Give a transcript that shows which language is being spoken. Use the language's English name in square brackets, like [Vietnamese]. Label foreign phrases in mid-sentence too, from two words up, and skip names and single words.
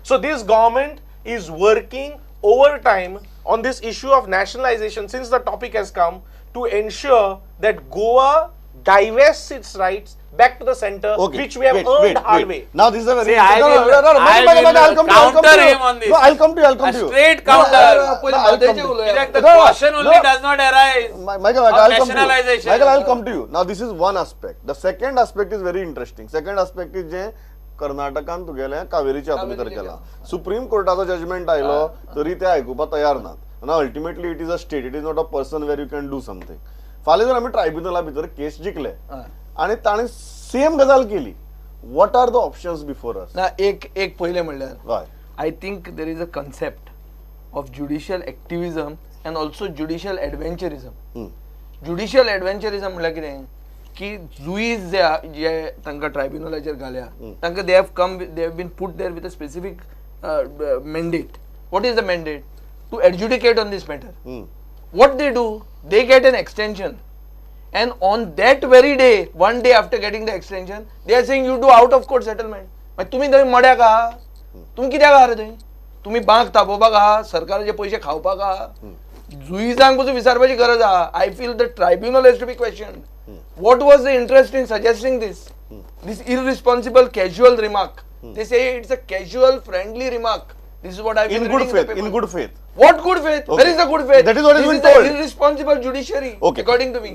[English] So this government is working overtime on this issue of nationalization since the topic has come to ensure that Goa divests its rights back to the center, which we have earned hard way. Now this is a very I'll counter him on this. No, I'll come to you. Straight counter. The question only does not arise. Michael, nationalization. I'll come to you. Now this is one aspect. The second aspect is very interesting. Second aspect is [Konkani] जे कर्नाटकान तुगेले कावेरीच्या हातून भितर केला सुप्रीम कोर्टाचो जजमेंट आयलो तरी ते आयकुपाक तयार नात ना [English] ultimately it is a state it is not a person where you can do something [Konkani] फाल्यां जर आमी ट्रायब्युनला भितर केस जिखले आनी ताणें सेम गजाल केली [English] what are the options before us? [Konkani] ना एक पहिले म्हणल्यार हय [English] I think there is a concept of judicial activism and also judicial adventurism. Judicial adventurism [Konkani] म्हळ्यार कितें की जुईज जे तांकां ट्रायब्युनलाचेर घाल्या तांकां [English] they have been put there with a specific mandate. What is the mandate? To adjudicate on this matter. What they do, they get an extension, and on that very day, one day after getting the extension, they are saying you do out of court settlement. [Konkani] मागीर तुमी थंय मड्याक आहा तुमी कित्याक आहा रे थंय तुमी बांक तापोवपाक आहा सरकाराचे पयशे खावपाक आहा जुईजांक पसून विचारपाची गरज आहा. [English] I feel the tribunal has to be questioned. What was the interest in suggesting this? This irresponsible casual remark. They say it's a casual friendly remark. This is what I've been reading in the paper. In good faith. What good faith? Where is the good faith? That is what is this being is told. the irresponsible judiciary, according to me.